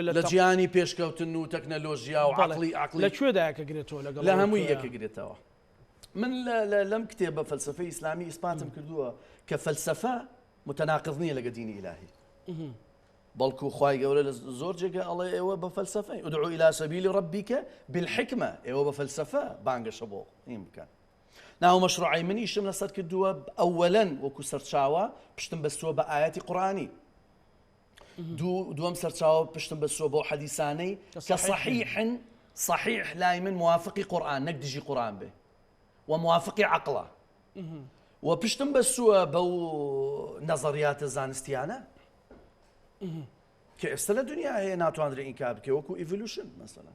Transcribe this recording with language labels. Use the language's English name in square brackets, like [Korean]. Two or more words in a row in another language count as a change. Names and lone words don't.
[Central Kurdish] لە جیانی پێشکەوتن و تەکنەلۆژیا و عقلی لە کوێدایەکە گرێتەوە لەگەڵ لە هەمووی یەکە گرێتەوە من لەم کتێبە فەلسفەی ئیسلامی ئیسپاتم کردووە کە فەلسفە متەناقض نییە لەگە دینی ئیلاهی بەڵکو خوای گەورە لە زۆر جێگە ئەڵێ ئێوە بە فەلسفەی [Arabic] ادعو إلى سبيل ربك بالحكمة [Central Kurdish] ئێوە بە فەلسفە بانگەشە بۆ این بکەن ناو مەشروعی منیشم لەسەر کردووە ئەوەلەن وەکو سەرچاوە پشتم بەستووە بە ئاەتی قورآنی دووەم سەرچاوە پشتم بەستووە بۆ حەدیسانەی کە صحیح لای من موافقی قورآن نەک دژی قورآن بێ وموافقی عقلە و پشتم بەستووە بەو نەزەریاتە زانستیانە کە ئێستا لە دنیا هەیە ناتوانرێ ئینکار بکە وەکو ئیڤولوشن مەسەڵەن